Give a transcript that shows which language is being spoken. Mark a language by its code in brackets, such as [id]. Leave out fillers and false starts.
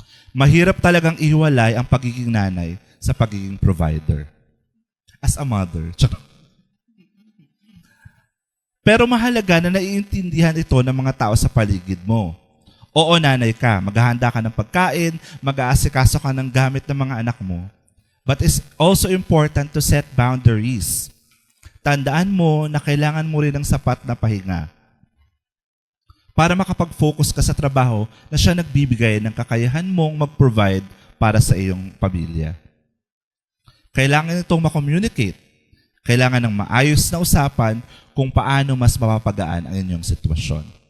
[tl] Mahirap talagang ihiwalay ang pagiging nanay sa pagiging provider. [en] As a mother. [tl] Pero mahalaga na naiintindihan ito ng mga tao sa paligid mo. Oo, nanay ka, maghahanda ka ng pagkain, mag-aasikaso ka ng gamit ng mga anak mo. [en] But it's also important to set boundaries. [tl] Tandaan mo na kailangan mo rin ng sapat na pahinga para makapag-focus ka sa trabaho na siya nagbibigay ng kakayahan mong mag-provide para sa iyong pamilya. Kailangan itong ma-communicate. Kailangan ng maayos na usapan kung paano mas mapapagaan ang inyong sitwasyon.